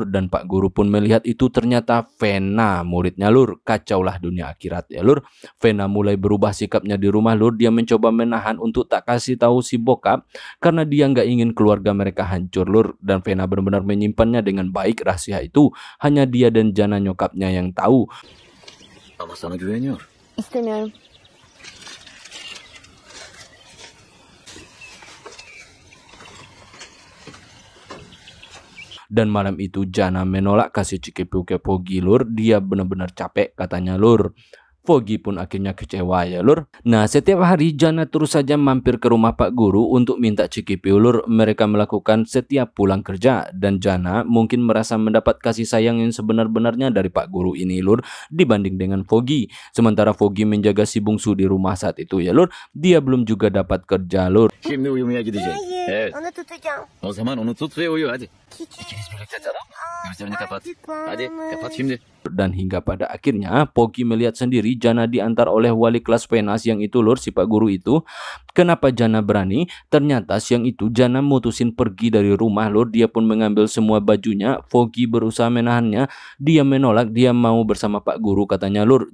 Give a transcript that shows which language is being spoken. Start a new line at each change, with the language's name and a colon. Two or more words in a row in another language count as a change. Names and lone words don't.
Indonesian: Dan Pak Guru pun melihat itu ternyata Vena muridnya lur. Kacaulah dunia akhirat ya lur. Vena mulai berubah sikapnya di rumah lur. Dia mencoba menahan untuk tak kasih tahu si bokap karena dia nggak ingin keluarga mereka hancur lur. Dan Vena benar-benar menyimpannya dengan baik rahasia itu. Hanya dia dan Jana nyokapnya yang tahu.
Turkish: Ama sana güveniyor. İstemiyorum.
Indonesian: Dan malam itu Jana menolak kasih Cikipiu ke Foggy lur. Dia benar-benar capek katanya lur. Foggy pun akhirnya kecewa ya lur. Nah setiap hari Jana terus saja mampir ke rumah Pak Guru untuk minta Cikipiu lur. Mereka melakukan setiap pulang kerja. Dan Jana mungkin merasa mendapat kasih sayang yang sebenar-benarnya dari Pak Guru ini lur. Dibanding dengan Foggy. Sementara Foggy menjaga si bungsu di rumah saat itu ya lur. Dia belum juga dapat kerja lur.
Turkish: Şimdi uyumaya gidecek. Evet. Onu tutacağım. O zaman onu tut ve uyu hadi. Küçük. İkiniz birlikte tamam. Gözlerini kapat. Hadi kapat şimdi.
Indonesian: Dan hingga pada akhirnya Foggy melihat sendiri Jana diantar oleh wali kelas Vena siang itu lur, si Pak Guru itu. Kenapa Jana berani? Ternyata siang itu Jana mutusin pergi dari rumah lur. Dia pun mengambil semua bajunya. Foggy berusaha menahannya. Dia menolak, dia mau bersama Pak Guru katanya lur.